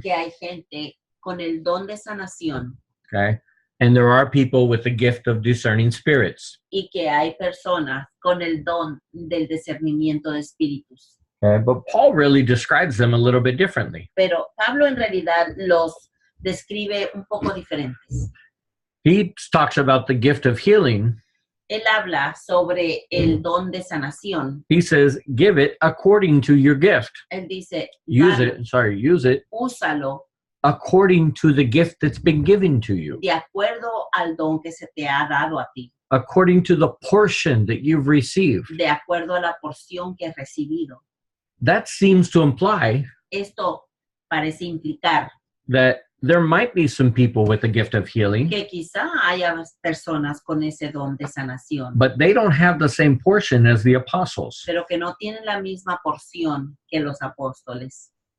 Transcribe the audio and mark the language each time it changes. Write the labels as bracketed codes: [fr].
[es] que hay gente con el don de sanación [en] Okay. And there are people with the gift of discerning spirits. [es] y que hay personas con el don del discernimiento de espíritus. [en] Okay. But Paul really describes them a little bit differently. [es] Pero Pablo en realidad los describe un poco diferentes. [en] He talks about the gift of healing. [es] Él habla sobre el don de sanación. [en] He says, give it according to your gift. [es] Él dice, [en] Use it [es] úsalo [en] according to the gift that's been given to you, [es] de acuerdo al don que se te ha dado a ti, [en] according to the portion that you've received. [es] de acuerdo a la porción que has recibido. [en] That seems to imply [es] Esto parece implicar [en] that there might be some people with the gift of healing, [es] que quizá haya personas con ese don de sanación, [en] but they don't have the same portion as the apostles. [es] pero que no tienen la misma porción que los apóstoles.